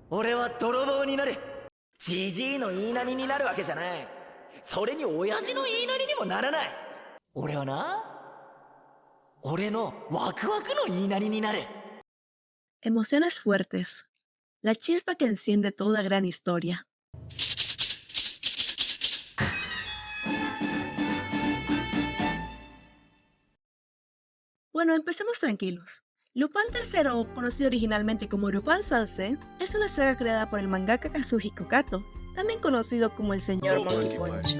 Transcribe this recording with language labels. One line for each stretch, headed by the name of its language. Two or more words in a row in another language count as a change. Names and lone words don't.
Japanese: 俺は泥棒になる。じじいの言いなりになるわけじゃない。それに親父の言いなりにもならない。俺はな、俺のワクワクの言いなりになる。
Spanish: Emociones fuertes. La chispa que enciende toda gran historia. Bueno, empecemos tranquilos. Lupin III, conocido originalmente como Lupin Sensei, es una saga creada por el mangaka Kazuhiko Kato, también conocido como el Señor Monkey Punch.